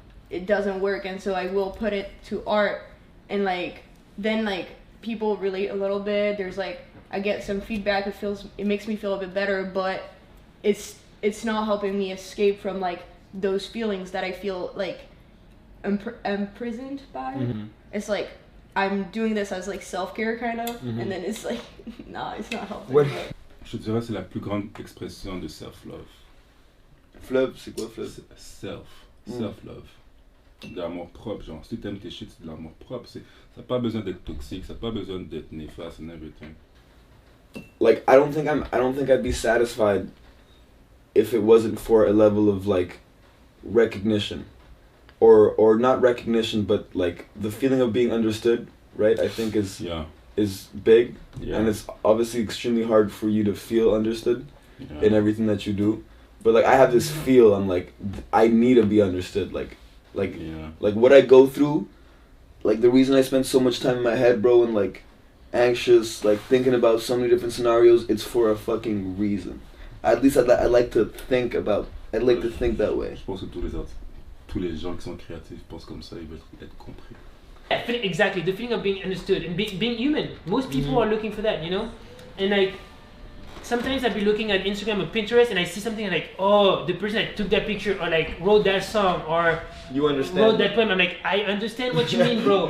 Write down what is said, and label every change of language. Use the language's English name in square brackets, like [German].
[English] it doesn't work, and so I will put it to art, and like then like people relate a little bit, there's like I get some feedback, it makes me feel a bit better, but it's not helping me escape from like those feelings that I feel like imprisoned by. It's like I'm doing this as like self-care kind of, and then it's like nah, it's not helping. [French] Je dirais c'est la plus grande expression de self-love. Fleuve, c'est quoi fleuve? [English] Self-love. [French] De l'amour propre, genre si t'aimes tes shit, c'est de l'amour propre. Ça n'a pas besoin d'être toxique, ça n'a pas besoin d'être néfaste [English] and everything. Like I don't think I'd be satisfied if it wasn't for a level of like recognition, or not recognition, but like the feeling of being understood, right? I think is big, and it's obviously extremely hard for you to feel understood in everything that you do. But like I have this feel, I'm like I need to be understood, like what I go through, like the reason I spend so much time in my head, bro, and like anxious, like thinking about so many different scenarios, it's for a fucking reason. At least I like to think that way. [French] Je pense que tous les gens qui sont créatifs pensent comme ça, ils veulent être compris. [English] Exactly, the feeling of being understood and being human. Most people are looking for that, you know? And like sometimes I'll be looking at Instagram or Pinterest and I see something like, oh, the person that took that picture or like wrote that song or You understand. wrote that poem. I'm like, I understand what you mean, bro.